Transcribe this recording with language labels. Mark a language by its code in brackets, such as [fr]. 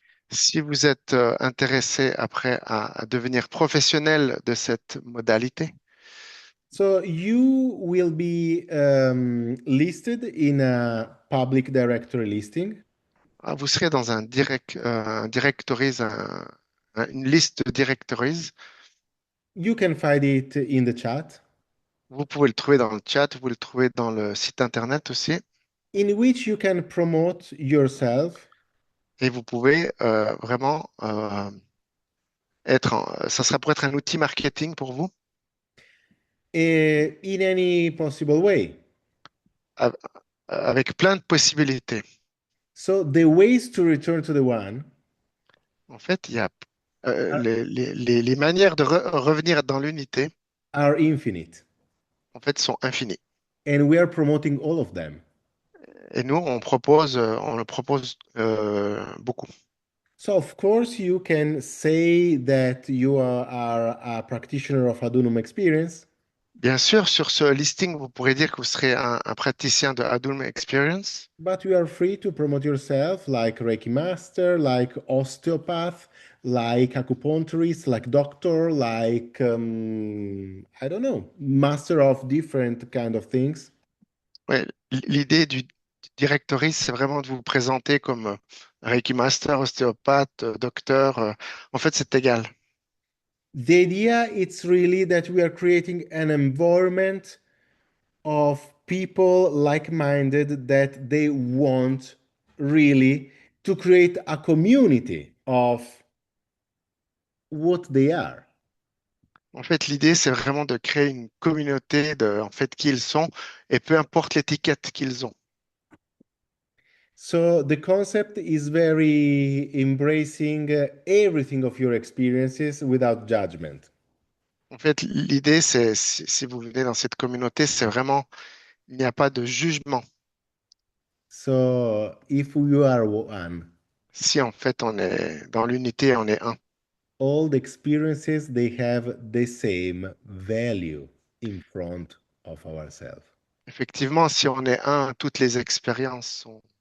[fr] Si vous êtes intéressé après à devenir professionnel de cette modalité, [en] so you will be listed in a public directory listing. [fr] vous serez dans un directories, une liste de directories. [en] You can find it in the chat, [fr] Vous pouvez le trouver dans le chat, vous le trouvez dans le site internet aussi. [en] in which you can promote yourself [fr] Et vous pouvez vraiment ça sera pour être un outil marketing pour vous [en] in any possible way. [fr] a- avec plein de possibilités. [en] So the ways to return to the one [fr] En fait, il y a les manières de revenir dans l'unité, [en] are infinite, [fr] en fait, sont infinies. [en] and we are promoting all of them. [fr] Et nous, on le propose beaucoup. [en] So, of course, you can say that you are a practitioner of Adunum experience, [fr] Bien sûr, sur ce listing, vous pourrez dire que vous serez un praticien de Adulm Experience, [en] but you are free to promote yourself like Reiki master, like osteopath, like acupuncturist, like doctor, like, I don't know, master of different kind of things. [fr] ouais, l'idée du directory, c'est vraiment de vous présenter comme Reiki Master, ostéopathe, docteur. En fait, c'est égal. [en] The idea it's really that we are creating an environment of people like-minded that they want really to create a community of what they are. [fr] En fait, l'idée, c'est vraiment de créer une communauté de, en fait, qui ils sont, et peu importe l'étiquette qu'ils ont. [en] So the concept is very embracing everything of your experiences without judgment. [fr] En fait, l'idée, c'est, si vous venez dans cette communauté, c'est vraiment, il n'y a pas de jugement. [en] So if you are one, [fr] Si en fait on est dans l'unité, on est un. [en] all the experiences they have the same value in front of ourselves. [fr] Effectivement, si on est un, toutes les expériences sont